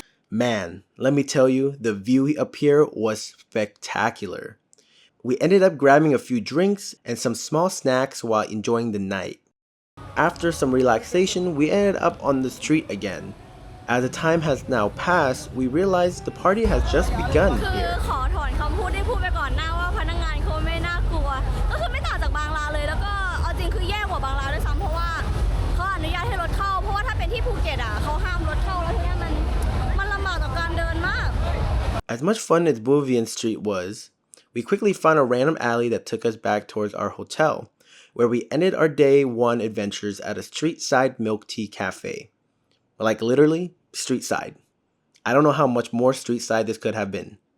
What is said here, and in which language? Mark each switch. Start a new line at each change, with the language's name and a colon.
English: Man, let me tell you, the view up here was spectacular. We ended up grabbing a few drinks and some small snacks while enjoying the night. After some relaxation, we ended up on the street again. As the time has now passed, we realized the party has just begun here.
Thai: ขอถอนคำพูดที่พูดไปก่อนหน้าว่าพนักงานเขาไม่น่ากลัว ก็คือไม่ต่างจากบางร้านเลย แล้วก็เอาจริงคือแย่กว่าบางร้านด้วยซ้ำเพราะว่าเขาอนุญาตให้รถเข้า เพราะว่าถ้าเป็นที่ภูเก็ตเขาห้ามรถเข้าแล้วทีนี้มันลำบากต่อการเดินมาก
English: As much fun as Bui Vien Street was, we quickly found a random alley that took us back towards our hotel, where we ended our day one adventures at a street-side milk tea cafe. Like literally, street side. I don't know how much more street side this could have been.